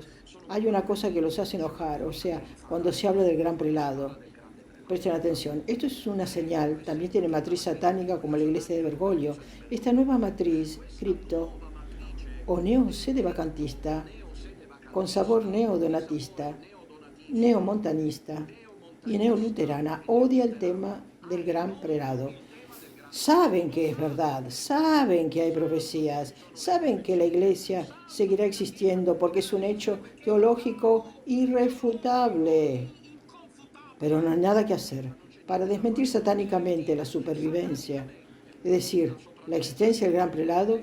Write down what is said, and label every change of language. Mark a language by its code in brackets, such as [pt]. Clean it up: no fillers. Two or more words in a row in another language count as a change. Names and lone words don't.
[es] Hay una cosa que los hace enojar, o sea, cuando se habla del gran prelado. Presten atención, esto es una señal, también tiene matriz satánica como la iglesia de Bergoglio. Esta nueva matriz, cripto o neo-sedevacantista, con sabor neo-donatista, neo-montanista y neo-luterana, odia el tema del gran prelado. Saben que es verdad, saben que hay profecías, saben que la iglesia seguirá existiendo porque es un hecho teológico irrefutable. Pero no hay nada que hacer para desmentir satánicamente la supervivencia, es decir, la existencia del gran prelado.